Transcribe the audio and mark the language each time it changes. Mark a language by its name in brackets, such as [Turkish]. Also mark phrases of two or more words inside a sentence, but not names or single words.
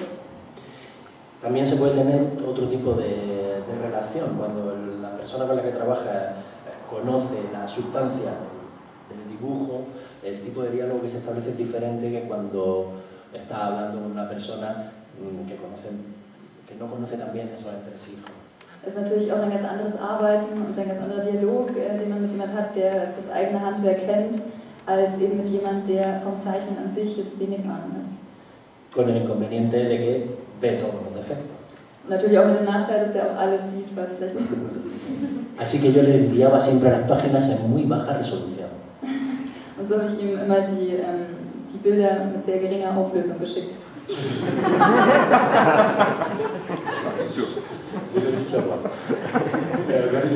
[Spanish] También se puede tener otro tipo de relación, cuando la persona con la que trabaja conoce la sustancia del dibujo, el tipo de diálogo que se establece es diferente que cuando está hablando con una persona que no conoce tan bien esos entresijos. [German] Es ist natürlich auch ein ganz anderes Arbeiten und ein ganz anderer Dialog, den man mit jemandem hat, der das eigene Handwerk kennt, als eben mit jemandem, der vom Zeichnen an sich jetzt wenig Ahnung hat. [Spanish] Con el inconveniente de que ve todos los defectos. [German] Und natürlich auch mit dem Nachteil, dass er auch alles sieht, was vielleicht nicht so gut ist. [Spanish] Así que yo le enviaba siempre las páginas en muy baja resolución. [German] Und so habe ich ihm immer die Bilder mit sehr geringer Auflösung geschickt. Sicherlich clever.